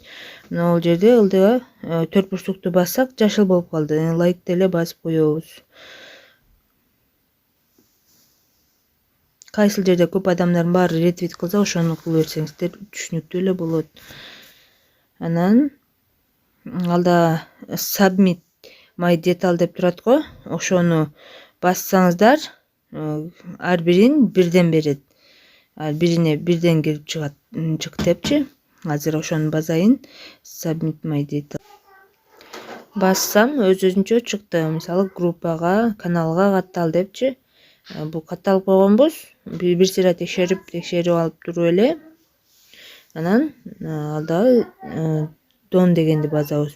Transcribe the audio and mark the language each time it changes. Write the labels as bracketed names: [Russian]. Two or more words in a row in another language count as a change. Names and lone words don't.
[Kyrgyz] Мына бул жерде ылдыга 4 бурчтукту бассак жашыл болуп калды. Лайк деле басып коебуз. Кайсыл жерде көп адамдардын баары ретвит кылса, ошону кыла берсеңиздер түшүнүктүү эле болот. Анан алда [English] submit my detail [Kyrgyz] деп турат го. Ошону бассаңыздар, ар бирин бирден берет. Бирине бирден кирип чык депчи. Азыр ошону басайын. [English] Submit my detail. [Kyrgyz] Бассам өз-өзүнчө чыкты. Мисалы группага, каналга каттал депчи. Бул катталып койгонбуз. Бир сыйра текшерип алып туруп эле. Анан алда дон дегенди басабыз.